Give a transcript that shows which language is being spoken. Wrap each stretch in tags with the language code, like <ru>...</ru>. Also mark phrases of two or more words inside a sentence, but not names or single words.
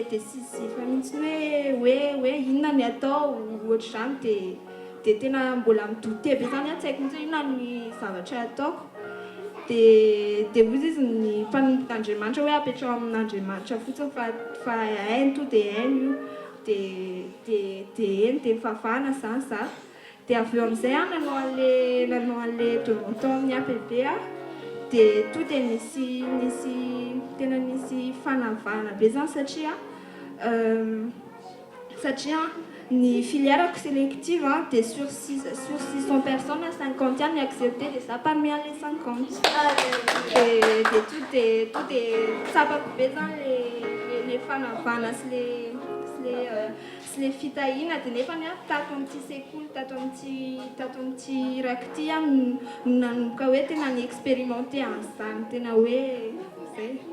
<mg>de sixième mihitsy hoe inona ny atao ohatr'izany dia tena mbola midoute be zany tsy haiko mihitsy inona ny zavatra ataoko dia ozy izy ny mpanombokan'Andriamanitra hoe apetrao amin'Andriamanitra fotsiny fa hainy to dia hainy io dia eny dia mifavahana zany za dia avy eo amin'izay nanao an'le toronton amin'ny APB dia to dia nisy fanavahana be zany satria ny</mg> <fr>filière sélective</fr> <mg>dia</mg> <fr>sur 600 personnes 50</fr> <mg>any accepté dia za</mg> <fr>parmi les 50</fr> <mg>dia to dia tsapako be zany le fanavahana sy le fitahina dia nefa tato amin'ity sekoly tato amin'ity raky ity nanomboka hoe tena ny expérimenté an'izany tena hoe zay</mg>